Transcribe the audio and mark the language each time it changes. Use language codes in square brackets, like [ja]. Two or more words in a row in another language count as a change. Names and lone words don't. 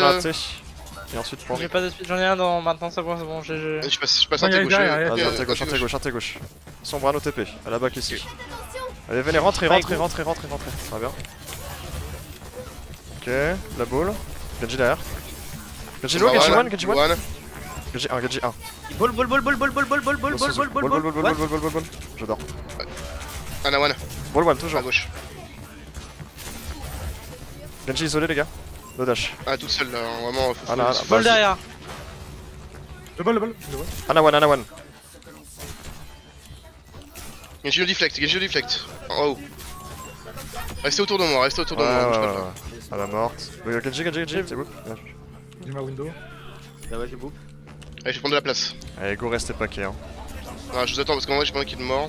[fr] dans la T. Et ensuite pour. J'ai pas de speed, j'en ai un dans maintenant, c'est bon, j'ai. Je passe Non, un il y a T gauche. derrière, Vas-y, un T gauche. Sombre à nos TP, à la back ici. Allez, venez, rentrez. Ça va bien. Ok, la ball. Genji derrière. Genji low, Genji one. Genji 1, Genji 1. Ball. What? J'adore. Ana one, Ball 1, à toujours. gauche. Genji isolé, les gars. No dash. Ah, toute seule là, hein, vraiment. Faut Ana, faut- Ana, Ball vas-y. derrière. Le bol, le bol. Le bol. Ana 1, Ana 1. Genji au deflect. En haut. Restez autour de moi, Ouais, bouge pas de là. ouais. À la morte. Genji, c'est bon. J'ai ma window. Bah ouais, j'ai bouffe. Allez, je vais prendre de la place. Allez, go, restez paquet. Hein. Ah, je vous attends parce qu'en vrai, j'ai pas envie qu'il mort.